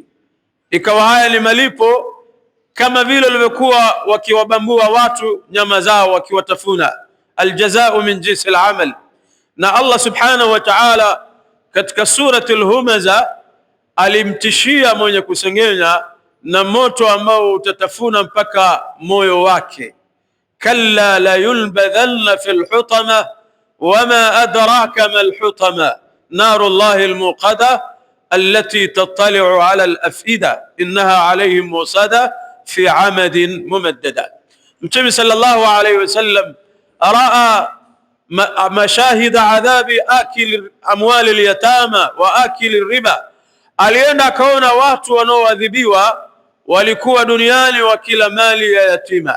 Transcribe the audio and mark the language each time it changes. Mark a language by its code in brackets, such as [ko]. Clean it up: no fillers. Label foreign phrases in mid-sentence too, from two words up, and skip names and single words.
[sw] Ikawa haya ni malipo kama vile walivyokuwa wakiwabambua watu nyama zao wakiwatafuna, [ar] الجزاء من جنس العمل. [sw] Na Allah [ar] سبحانه وتعالى [sw] katika surati al-Humaza alimtishia mwenye kusengenya na moto ambao utatafuna mpaka moyo wake, [ar] كلا لينبذن في الحطمة وما أدراك ما الحطمة نار الله الموقدة التي تطلع على الأفئدة إنها عليهم مؤصدة في عمد ممددة. Mtume صلى الله عليه وسلم رأى مشاهد عذاب آكل أموال اليتامى وآكل الربا, [sw] alienda akaona watu wanaoadhibiwa walikuwa duniani wakila mali ya yatima.